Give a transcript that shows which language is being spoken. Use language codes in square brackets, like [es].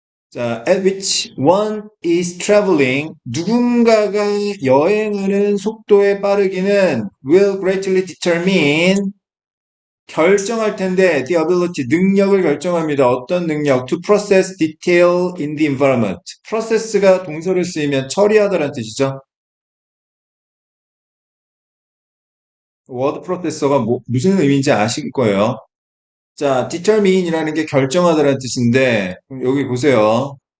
[en] 자, at which one is traveling. [ko] 누군가가 여행하는 속도의 빠르기는 [en] will greatly determine [ko] 결정할 텐데 [en] the ability [ko] 능력을 결정합니다. 어떤 능력? [en] To process detail in the environment. [ko] process가 동사를 쓰이면 처리하다라는 뜻이죠. word processor가 무슨 의미인지 아실 거예요. 자, determine이라는 게 결정하다라는 뜻인데 여기 보세요.